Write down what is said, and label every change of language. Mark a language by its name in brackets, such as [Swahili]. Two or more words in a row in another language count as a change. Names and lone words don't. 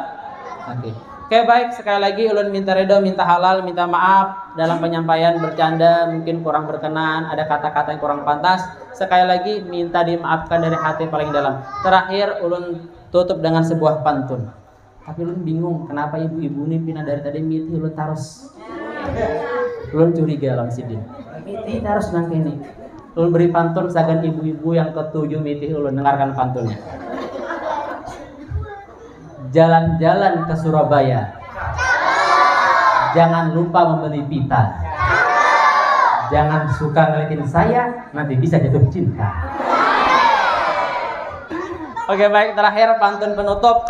[Indonesian] Oke, baik, sekali lagi ulun minta ridho, minta halal, minta maaf dalam penyampaian bercanda mungkin kurang berkenan, ada kata-kata yang kurang pantas. Sekali lagi minta dimaafkan dari hati paling dalam. Terakhir ulun tutup dengan sebuah pantun. [Banjar] Tapi ulun bingung kenapa ibu-ibu ini pindah dari tadi miti ulun tarus. Ulun curiga lawan sidin. Miti tarus nang kene. Ulun beri pantun sagan ibu-ibu yang ketujuh miti ulun dengarkan pantunnya. [Indonesian] Jalan-jalan ke Surabaya, jangan lupa membeli pita. Jangan suka ngeliatin saya, nanti bisa jatuh cinta. Oke, baik, terakhir pantun penutup.